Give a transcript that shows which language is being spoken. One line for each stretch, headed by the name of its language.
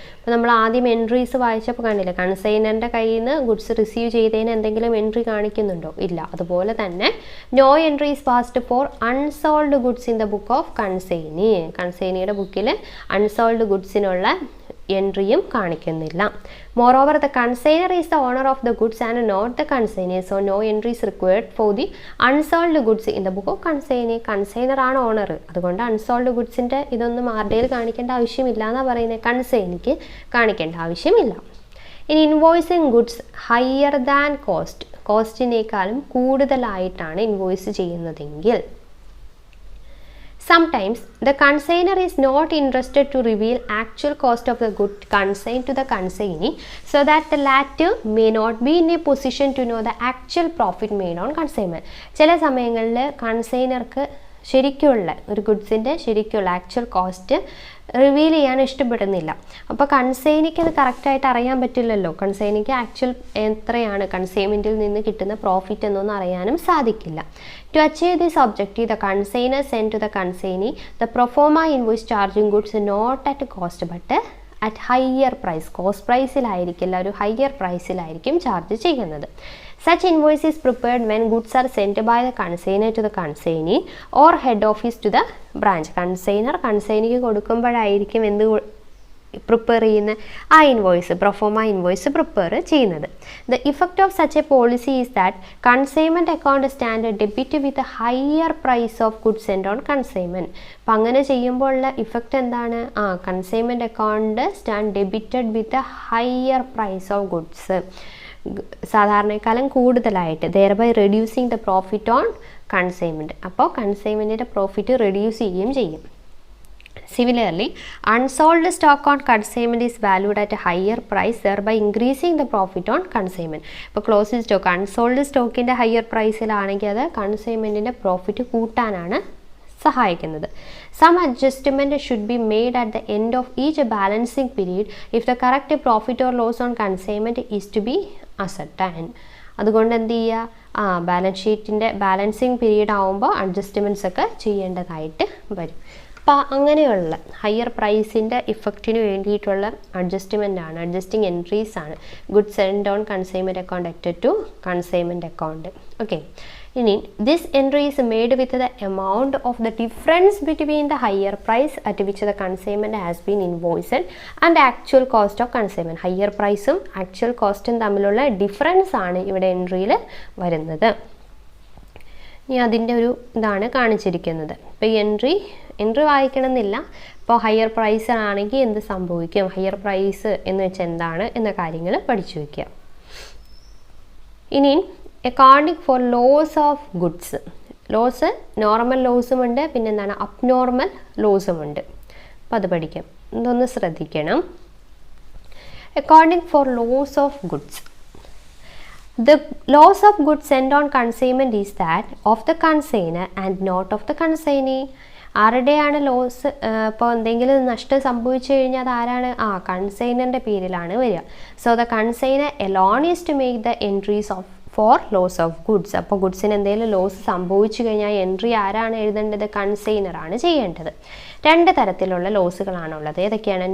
Malayalam: അപ്പോൾ നമ്മൾ ആദ്യം എൻട്രീസ് വായിച്ചപ്പോൾ കണ്ടില്ലേ, കൺസൈനറിൻ്റെ കയ്യിൽ നിന്ന് ഗുഡ്സ് റിസീവ് ചെയ്തതിന് എന്തെങ്കിലും എൻട്രി കാണിക്കുന്നുണ്ടോ? ഇല്ല.
English: അതുപോലെ തന്നെ no entries passed for unsold goods in the book of consignee.
Malayalam: കൺസൈനിയുടെ ബുക്കിൽ അൺസോൾഡ് ഗുഡ്സിനുള്ള എൻട്രിയും കാണിക്കുന്നില്ല.
English: Moreover, the consignor is the owner of the goods and not the consignee, so no entry is required for the unsold goods in the book of consignee.
Malayalam: Consignor ആണ് owner, അതുകൊണ്ട് unsold ഗുഡ്സിൻ്റെ ഇതൊന്നും ആരുടെയിൽ കാണിക്കേണ്ട ആവശ്യമില്ല എന്നാണ് പറയുന്നത്. കൺസൈനിക്ക് കാണിക്കേണ്ട ആവശ്യമില്ല.
English: ഇനി invoicing goods higher than cost,
Malayalam: കോസ്റ്റിനേക്കാളും കൂടുതലായിട്ടാണ് invoice ചെയ്യുന്നതെങ്കിൽ
English: sometimes the consignor is not interested to reveal actual cost of the good consigned to the consignee, so that the latter may not be in a position to know the actual profit made on consignment.
Malayalam: ചില സമയങ്ങളിൽ കൺസൈനർക്ക് ശരിക്കുള്ള ഒരു ഗുഡ്സിൻ്റെ ശരിക്കുള്ള actual cost reveal ചെയ്യാൻ ഇഷ്ടപ്പെടുന്നില്ല. അപ്പോൾ കൺസൈനിക്ക് അത് കറക്റ്റായിട്ട് അറിയാൻ പറ്റില്ലല്ലോ. കൺസൈനിക്ക് ആക്ച്വൽ എത്രയാണ് കൺസൈൻമെൻറ്റിൽ നിന്ന് കിട്ടുന്ന പ്രോഫിറ്റ് എന്നൊന്നും അറിയാനും സാധിക്കില്ല.
English: To achieve this objective, the consignor sent to the consignee the pro forma invoice charging goods not at cost but at higher price.
Malayalam: Cost പ്രൈസിലായിരിക്കില്ല, ഒരു ഹയർ പ്രൈസിലായിരിക്കും ചാർജ് ചെയ്യുന്നത്.
English: Such invoice is prepared when goods are sent by the consignor to the consignee or head office to the branch.
Malayalam: Consignor കൺസൈനിക്ക് കൊടുക്കുമ്പോഴായിരിക്കും എന്ത് prepare ചെയ്യുന്ന ആ invoice, proforma invoice prepare ചെയ്യുന്നത്.
English: The effect of such a policy is that consignment account stand debit with higher price of goods send on consignment.
Malayalam: അപ്പം അങ്ങനെ ചെയ്യുമ്പോൾ ഉള്ള effect എന്താണ്?
English: consignment account stand debited with higher price of goods,
Malayalam: സാധാരണക്കാലം കൂടുതലായിട്ട്,
English: thereby reducing the profit on consignment.
Malayalam: അപ്പോൾ കൺസൈൻമെൻറ്റിൻ്റെ profit reduce ചെയ്യുകയും ചെയ്യും.
English: Similarly, unsold stock on consignment is valued at a higher price, thereby increasing the profit on consignment.
Malayalam: ഇപ്പോൾ closing stock unsold സ്റ്റോക്കിൻ്റെ higher പ്രൈസിലാണെങ്കിൽ അത് കൺസൈൻമെൻറ്റിൻ്റെ profit കൂട്ടാനാണ് സഹായിക്കുന്നത്.
English: Some adjustment should be made at the end of each balancing period if the correct profit or loss on consignment is to be ascertained.
Malayalam: അതുകൊണ്ട് എന്ത് ചെയ്യുക, balance ഷീറ്റിൻ്റെ balancing period ആകുമ്പോൾ adjustments ഒക്കെ ചെയ്യേണ്ടതായിട്ട് വരും. അപ്പോൾ അങ്ങനെയുള്ള ഹയർ പ്രൈസിൻ്റെ ഇഫക്റ്റിന് വേണ്ടിയിട്ടുള്ള അഡ്ജസ്റ്റ്മെൻ്റ് ആണ്, അഡ്ജസ്റ്റിംഗ് എൻട്രീസ് ആണ് goods send on consignment account അറ്റഡ് to consignment account.
English: Okay, ഇനി this entry is made with the amount of the difference between the higher price at which the consignment has been invoiced and actual cost of consignment.
Malayalam: Higher പ്രൈസും actual കോസ്റ്റും തമ്മിലുള്ള difference ആണ് ഇവിടെ എൻട്രിയിൽ വരുന്നത്. ഇനി അതിൻ്റെ ഒരു ഇതാണ് കാണിച്ചിരിക്കുന്നത്. ഇപ്പോൾ ഈ എൻട്രി വായിക്കണമെന്നില്ല. ഇപ്പോൾ ഹയർ പ്രൈസ് ആണെങ്കിൽ എന്ത് സംഭവിക്കും, ഹയർ പ്രൈസ് എന്ന് വെച്ചാൽ എന്താണ് എന്ന കാര്യങ്ങൾ പഠിച്ചു വയ്ക്കുക. ഇനി accounting for loss of goods. Loss normal ലോസും ഉണ്ട്, പിന്നെ എന്താണ് അബ്നോർമൽ ലോസും ഉണ്ട്. അപ്പോൾ അത് പഠിക്കാം, ഇതൊന്ന് ശ്രദ്ധിക്കണം.
English: Accounting for loss of goods. The loss of goods sent on consignment is that of the consignor and not of the consignee.
Malayalam: ആരുടെയാണ് loss? ഇപ്പോൾ എന്തെങ്കിലും നഷ്ടം സംഭവിച്ചു കഴിഞ്ഞാൽ അത് ആരാണ്? കൺസൈനറിൻ്റെ പേരിലാണ് വരിക.
English: So the consignor alone is to make the entries of for loss of goods.
Malayalam: അപ്പോൾ ഗുഡ്സിന് എന്തെങ്കിലും ലോസ് സംഭവിച്ചു കഴിഞ്ഞാൽ എൻട്രി ആരാണ് എഴുതേണ്ടത്? കൺസൈനറാണ് ചെയ്യേണ്ടത്. രണ്ട് തരത്തിലുള്ള ലോസുകളാണുള്ളത്. ഏതൊക്കെയാണ്?